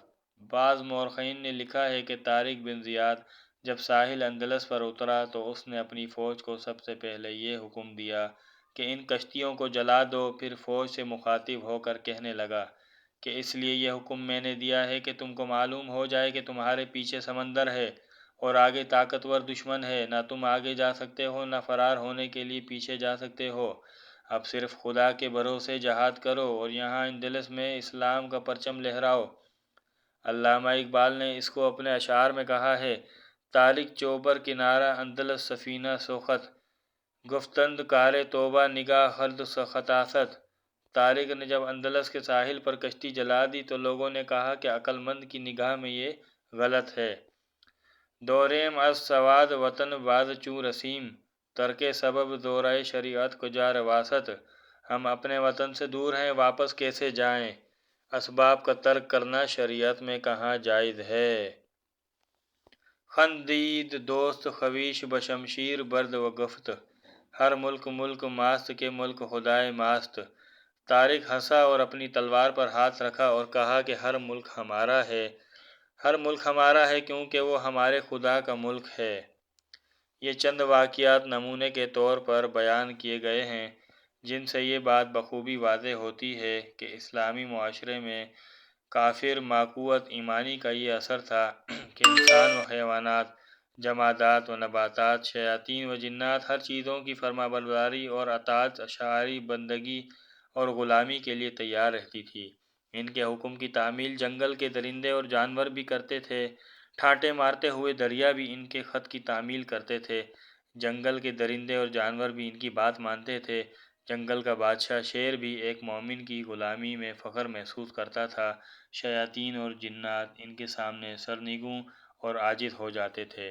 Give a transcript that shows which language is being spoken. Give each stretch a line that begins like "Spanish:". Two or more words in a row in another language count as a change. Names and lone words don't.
Urdu: بعض مورخین نے لکھا ہے کہ طارق بن زیاد جب ساحل اندلس پر اترا تو اس نے اپنی فوج کو سب سے پہلے یہ حکم دیا کہ ان کشتیوں کو جلا دو، پھر فوج سے مخاطب ہو کر کہنے لگا کہ اس لیے یہ حکم میں نے دیا ہے کہ تم کو معلوم ہو جائے کہ تمہارے پیچھے سمندر ہے اور آگے طاقتور دشمن ہے، نہ تم آگے جا سکتے ہو نہ فرار ہونے کے لیے پیچھے جا سکتے ہو، اب صرف خدا کے بھروسے جہاد کرو اور یہاں اندلس میں اسلام کا پرچم لہراؤ۔ علامہ اقبال نے اس کو اپنے اشعار میں کہا ہے:
Persian: طارق چوبر کنارہ اندلس سفینہ سوخت، گفتند کار توبہ نگاہ خلد خطاست۔
Urdu: طارق نے جب اندلس کے ساحل پر کشتی جلا دی تو لوگوں نے کہا کہ عقل مند کی نگاہ میں یہ غلط ہے۔
Persian: دوریم از سواد وطن باز چوں رسیم، ترک سبب دورائے شریعت کجا رواست۔
Urdu: ہم اپنے وطن سے دور ہیں، واپس کیسے جائیں، اسباب کا ترک کرنا شریعت میں کہاں جائز ہے۔
Persian: خندید دوست خویش بشمشیر برد و گفت، ہر ملک ملک ماست کے ملک خدائے ماست۔
Urdu: طارق ہنسا اور اپنی تلوار پر ہاتھ رکھا اور کہا کہ ہر ملک ہمارا ہے، ہر ملک ہمارا ہے کیونکہ وہ ہمارے خدا کا ملک ہے۔ یہ چند واقعات نمونے کے طور پر بیان کیے گئے ہیں جن سے یہ بات بخوبی واضح ہوتی ہے کہ اسلامی معاشرے میں کافر ماقوت ایمانی کا یہ اثر تھا کہ انسان و حیوانات، جمادات و نباتات، شیاطین و جنات ہر چیزوں کی فرمانبرداری اور اطاعت، شعاری بندگی اور غلامی کے لیے تیار رہتی تھی۔ ان کے حکم کی تعمیل جنگل کے درندے اور جانور بھی کرتے تھے، ٹھاٹے مارتے ہوئے دریا بھی ان کے خط کی تعمیل کرتے تھے، جنگل کے درندے اور جانور بھی ان کی بات مانتے تھے، جنگل کا بادشاہ شیر بھی ایک مومن کی غلامی میں فخر محسوس کرتا تھا، شیاطین اور جنات ان کے سامنے سرنگوں اور عاجز ہو جاتے تھے۔